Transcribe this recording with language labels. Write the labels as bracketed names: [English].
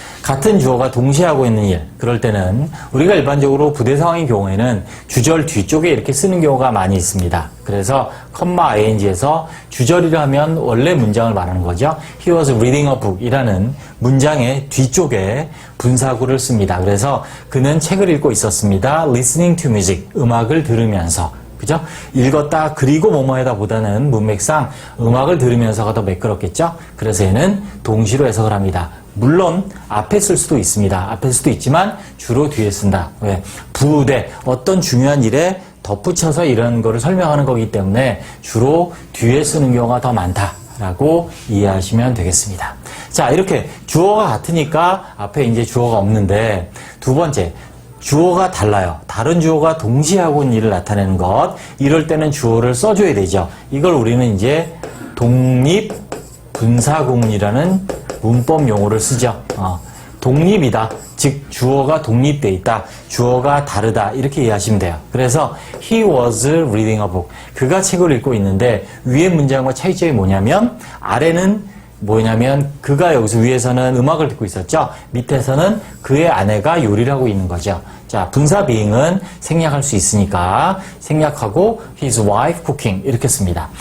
[Korean] 같은 주어가 동시에 하고 있는 일, 그럴 때는 우리가 일반적으로 부대상의 경우에는 주절 뒤쪽에 이렇게 쓰는 경우가 많이 있습니다. 그래서 ing에서 주절이라 하면 원래 문장을 말하는 거죠. [English] He was reading a book [Korean] 이라는 문장의 뒤쪽에 분사구를 씁니다. 그래서 그는 책을 읽고 있었습니다. [English] Listening to music, [Korean] 음악을 들으면서. 그죠? 읽었다 그리고 뭐뭐하다 보다는 문맥상 음악을 들으면서가 더 매끄럽겠죠? 그래서 얘는 동시로 해석을 합니다. 물론 앞에 쓸 수도 있습니다. 앞에 쓸 수도 있지만 주로 뒤에 쓴다. 왜? 부대, 어떤 중요한 일에 덧붙여서 이런 거를 설명하는 거기 때문에 주로 뒤에 쓰는 경우가 더 많다라고 이해하시면 되겠습니다. 자, 이렇게 주어가 같으니까 앞에 이제 주어가 없는데, 두 번째, 주어가 달라요. 다른 주어가 동시에 하고 있는 일을 나타내는 것. 이럴 때는 주어를 써줘야 되죠. 이걸 우리는 이제 독립분사구문이라는 문법 용어를 쓰죠. 독립이다. 즉, 주어가 독립되어 있다. 주어가 다르다. 이렇게 이해하시면 돼요. 그래서 [English] he was reading a book. [Korean] 그가 책을 읽고 있는데 위의 문장과 차이점이 뭐냐면 아래는 뭐냐면 그가 여기서 위에서는 음악을 듣고 있었죠. 밑에서는 그의 아내가 요리를 하고 있는 거죠. 자, 분사 being은 생략할 수 있으니까 생략하고 [English] his wife cooking [Korean] 이렇게 씁니다.